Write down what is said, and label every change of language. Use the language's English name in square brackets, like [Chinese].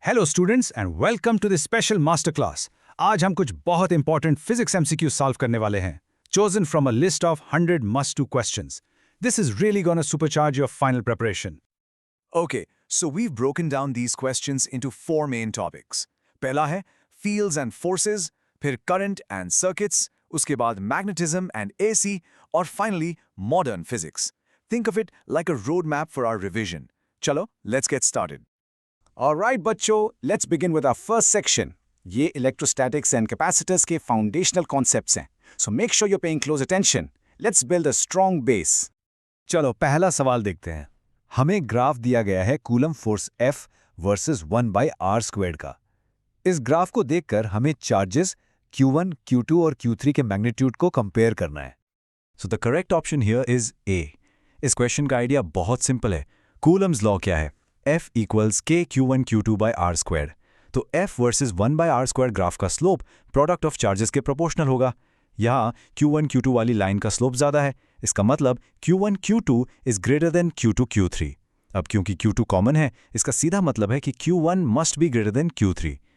[English] Hello students and welcome to this special master class. [Hindi] आज हम कुछ बहुत इंपॉर्टेंट फिजिक्स एमसीक्यू सॉल्व करने वाले हैं, [English] chosen from a list of 100 must-do questions. This is really gonna supercharge your final preparation. Okay, so we've broken down these questions into four main topics. [Hindi] पहला है [English] fields and forces, फिर current and circuits, [Hindi] उसके बाद [English] magnetism and AC, और finally modern physics. Think of it like a roadmap for our revision. [Hindi] चलो, [English] let's get started. Alright बच्चों, let's begin with our first section. ये electrostatics and capacitors के foundational concepts हैं. So make sure you're paying close attention. Let's build a strong base. [Hindi] चलो पहला सवाल देखते हैं। हमें ग्राफ दिया गया है coulomb force F versus 1/r² का। इस ग्राफ को देखकर हमें चार्जेस Q1, Q2 और Q3 के मैग्नीट्यूड को कंपेयर करना है। [English] So the correct option here is A। [Hindi] इस क्वेश्चन का आइडिया बहुत सिंपल है। कूलम्स लॉ क्या है? [English] F equals K Q1 Q2/r²। [Hindi] तो F वर्सेस 1/r² ग्राफ का स्लोप प्रोडक्ट ऑफ चार्जेस के प्रोपोर्शनल होगा। यहाँ Q1 Q2 वाली लाइन का स्लोप ज़्यादा है, इसका मतलब Q1 Q2 [English] Is greater than Q2 Q3। [Hindi] अब क्योंकि Q2 कॉमन है, इसका सीधा मतलब है कि Q1 [English] Must be greater than Q3।